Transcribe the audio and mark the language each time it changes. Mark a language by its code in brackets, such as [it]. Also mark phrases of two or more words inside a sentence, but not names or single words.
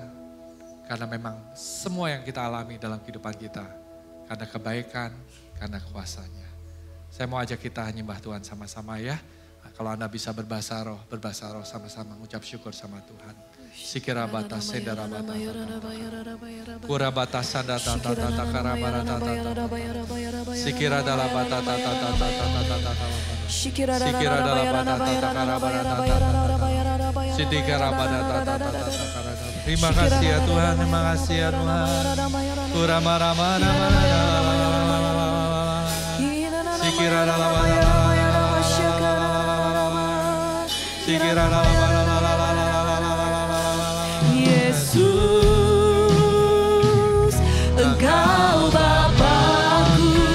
[id] Karena memang semua yang kita alami dalam kehidupan kita, karena kebaikan, karena kuasa-Nya. Saya mau ajak kita nyembah Tuhan sama-sama ya. Kalau Anda bisa berbahasa roh sama-sama ucap syukur sama Tuhan. Sikira batas sedara batas. Kura batas sanda tata tata karabara tata tata. Sikira dalam batas tata tata tata tata. Sikira dalam batas tata karabara tata tata. Sidikara batas tata tata tata. Terima kasih ya Tuhan, terima kasih ya Tuhan. Kura maramana mana. Sikira dalam Sikira dalam Yesus, Engkau Bapa-Ku.